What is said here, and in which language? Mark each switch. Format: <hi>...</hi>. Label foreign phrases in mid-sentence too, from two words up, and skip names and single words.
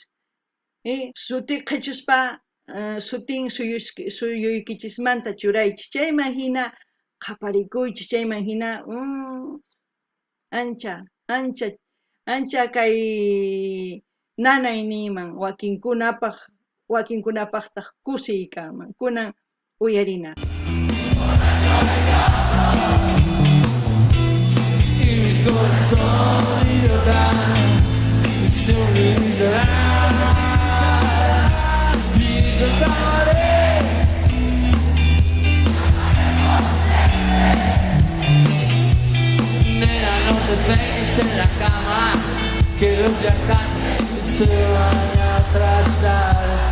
<qu>Suti qhechuspa sutin suyuykichismanta churaychis, chayman hina qaparikuychis, chayman hina ancha kay nanay niyman wakinkunapaqtaq kusiy kanman, kunan uyarina.</qu> <es>Y mi corazón idiota se olvidará. Nena, no te pegues en la cama, que los viajantes se van a atrasar.</es>